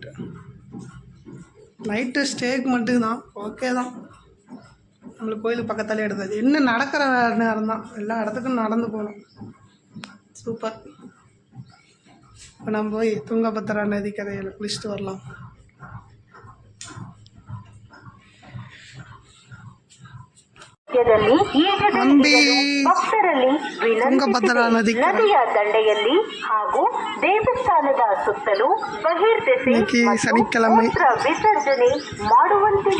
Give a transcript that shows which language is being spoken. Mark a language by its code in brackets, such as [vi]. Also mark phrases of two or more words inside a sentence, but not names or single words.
[en] night stay [ta] மட்டும்தான். ஓகே தான். நம்மளுக்கு கோயிலுக்கு பக்கத்தாலே எடுத்தாச்சு. இன்னும் நடக்கிற நேரம் தான். எல்லா இடத்துக்கும் நடந்து போகணும். சூப்பர். இப்போ நம்ம போய் துங்கபத்ரா நதிக்கரையில் குளிச்சுட்டு வரலாம். [kn] ಹಂಬಿ ತುಂಗಭದ್ರಾ ನದಿಯ ದಂಡೆಯಲ್ಲಿ ಹಾಗೂ ದೇವಸ್ಥಾನದ ಸುತ್ತಲೂ ಬಹಿರ್ದೆಸೆ ಮೂತ್ರ ವಿಸರ್ಜನೆ ಮಾಡುವಂತಿಲ್ಲ.